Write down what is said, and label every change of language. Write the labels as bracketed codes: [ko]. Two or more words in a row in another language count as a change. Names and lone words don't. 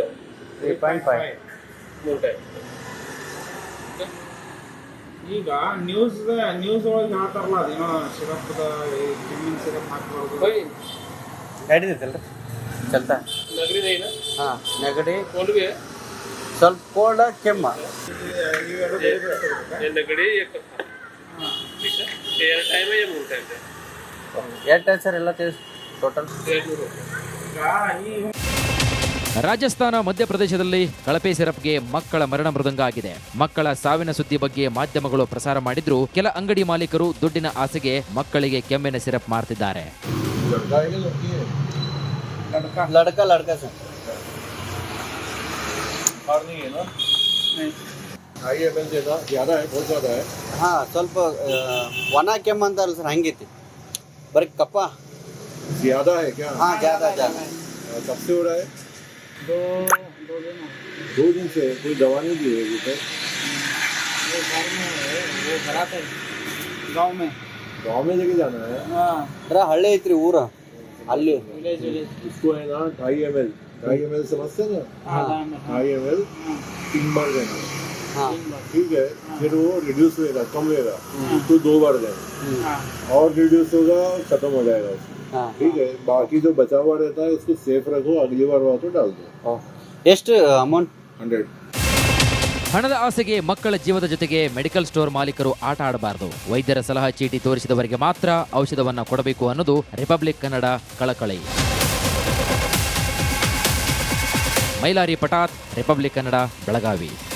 [kn] 3.5 3 ಟೈಮ್. ಈಗ ನ್ಯೂಸ್ ಒಳಗೆ ಹೇಳ್ತಾರಲ್ಲ, ಅದೇನೋ ಸಿರಪ್ದ ಕೆಮ್ಮಿನ ಸಿರಪ್ ಹಾಕ್ಬಾರ್ದು. ನಡೀತೈತಲ್ರಿ ಚಲ್ತಾ? ನಗಡಿ ನೈನ ಹಾಂ, ನೆಗಡಿ, [hi] ಕೋಲ್ಡ್ भी है, [kn] ಸ್ವಲ್ಪ ಕೋಲ್ಡ್, ಕೆಮ್ಮ. [hi] ये नगड़ी ये कफ, ठीक है? ये टाइम है ये 3 टाइम है. [kn] ಎಷ್ಟು ಸರ್ ಎಲ್ಲ ಟೋಟಲ್? 200. ರಾಜಸ್ಥಾನ ಮಧ್ಯಪ್ರದೇಶದಲ್ಲಿ ಕಳಪೆ ಸಿರಪ್ಗೆ ಮಕ್ಕಳ ಮರಣ ಮೃದಂಗ ಆಗಿದೆ. ಮಕ್ಕಳ ಸಾವಿನ ಸುದ್ದಿ ಬಗ್ಗೆ ಮಾಧ್ಯಮಗಳು ಪ್ರಸಾರ ಮಾಡಿದ್ರು, ಕೆಲ ಅಂಗಡಿ ಮಾಲೀಕರು ದುಡ್ಡಿನ ಆಸೆಗೆ ಮಕ್ಕಳಿಗೆ ಕೆಮ್ಮಿನ ಸಿರಪ್ ಮಾರ್ತಿದ್ದಾರೆ. [hi] लड़का सर. [kn] ಹಾಂ, ಸ್ವಲ್ಪ ಒಣ ಕೆಮ್ಮ ಅಂತಾರಲ್ಲ ಸರ್, ಹಂಗೈತಿ. ಬರೀ ಕಪ್ಪ [hi] ज्यादा है क्या? ಹಾಂ, ज़्यादा कब से हो रहा है? 2 दिन से। कोई दवा नहीं दी होगी तो? गाँव में लेके जाना है? [kn] ಅದ್ರ ಹಳ್ಳಿ ಐತ್ರಿ ಊರ, ಅಲ್ಲಿ. [hi] इसको है ना 2.5 ml समझते हैं ना? 2.5 ml 3 बार देना, [kn] ಹಾಂ. [hi] ठीक है? फिर वो रिड्यूस होगा, कम होगा, उसको 2 बार देना, और रिड्यूस होगा, खत्म हो जाएगा उसको. [kn] ಹಾಂ. [hi] ठीक है? बाकी जो बचा हुआ रहता है उसको सेफ रखो, अगली बार हुआ तो डाल दो. [kn] ಎಷ್ಟು ಅಮೌಂಟ್? 100. ಹಣದ ಆಸೆಗೆ ಮಕ್ಕಳ ಜೀವದ ಜೊತೆಗೆ ಮೆಡಿಕಲ್ ಸ್ಟೋರ್ ಮಾಲೀಕರು ಆಟ ಆಡಬಾರದು. ವೈದ್ಯರ ಸಲಹಾ ಚೀಟಿ ತೋರಿಸಿದವರಿಗೆ ಮಾತ್ರ ಔಷಧವನ್ನ ಕೊಡಬೇಕು ಅನ್ನೋದು ರಿಪಬ್ಲಿಕ್ ಕನ್ನಡ ಕಳಕಳಿ. ಮೈಲಾರಿ ಪಟಾತ್, ರಿಪಬ್ಲಿಕ್ ಕನ್ನಡ, ಬೆಳಗಾವಿ.